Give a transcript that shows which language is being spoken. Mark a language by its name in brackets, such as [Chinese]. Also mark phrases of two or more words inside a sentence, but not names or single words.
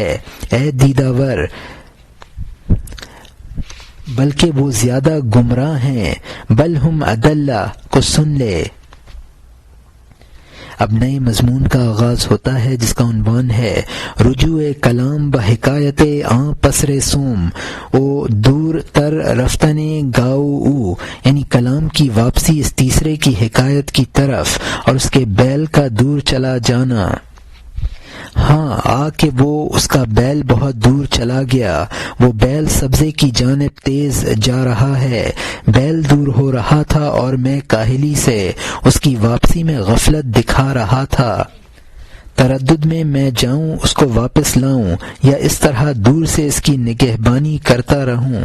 [Urdu] اے دیداور، بلکہ وہ زیادہ گمراہ ہیں، [Arabic] بل ہم اضل [Urdu] کو سن لے۔ اب نئے مضمون کا آغاز ہوتا ہے جس کا عنوان ہے [Persian] رجوع کلام و حکایت آں پسر سوم او دور تر رفتن گاؤ او، [Urdu] یعنی کلام کی واپسی اس تیسرے کی حکایت کی طرف اور اس کے بیل کا دور چلا جانا۔ ہاں آ کہ وہ اس کا بیل بہت دور چلا گیا، وہ بیل سبزے کی جانب تیز جا رہا ہے، بیل دور ہو رہا تھا اور میں کاہلی سے اس کی واپسی میں غفلت دکھا رہا تھا، تردد میں جاؤں اس کو واپس لاؤں یا اس طرح دور سے اس کی نگہبانی کرتا رہوں۔